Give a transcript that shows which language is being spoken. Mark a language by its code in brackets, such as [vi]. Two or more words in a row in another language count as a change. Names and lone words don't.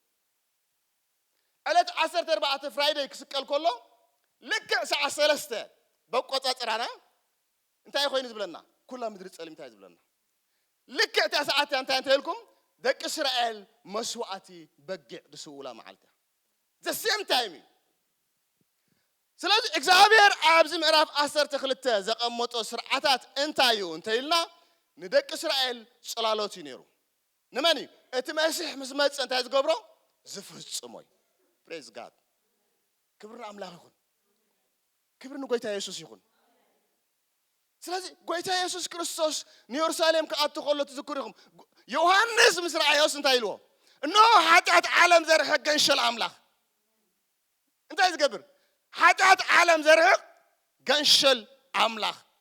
[ti] ዕለት 14 ፍራይዴይ ክስቀል ከሎ ልክዕ ሰዓት 3 በቆጻጽራና እንታይ ኮይኑ ዝብለና ኩላ ምድሪ ጸሊም እንታይ ዝብለና ልክዕ ታ ሰዓት እንታይ እንተልኩም ደቂ እስራኤል መስዋዕቲ በጊዕ ድስውላ መዓልታ [en] the same time [ti] ስለዚህ እግዚአብሔር ኣብዚ ምዕራፍ 12 ዘቀመጦ ስርዓታት እንታይ እዩ እንተይልና ንደቂ እስራኤል ጽላሎት ይነሩ ንመኒ እቲ መሲሕ ምስ መጽ እንታይ ዝገብሮ ዝፍጽሞይ [en] praise god [ti] ክብር አምላክ ይሁን ክብር ንጎይታ ኢየሱስ ይሁን ስለዚህ ጎይታ ኢየሱስ ክርስቶስ ንኢየሩሳሌም ከአቱ ከሎ ትዝክሩኩም ዮሐንስ ምስ ራእዮስ እንታይ ኢልዎ እነሆ ኃጢአት ዓለም ዘርሕቅ ገንሸል አምላክ እንታይ ዝገብር ኃጢአት ዓለም ዘርሕቅ ገንሸል አምላክ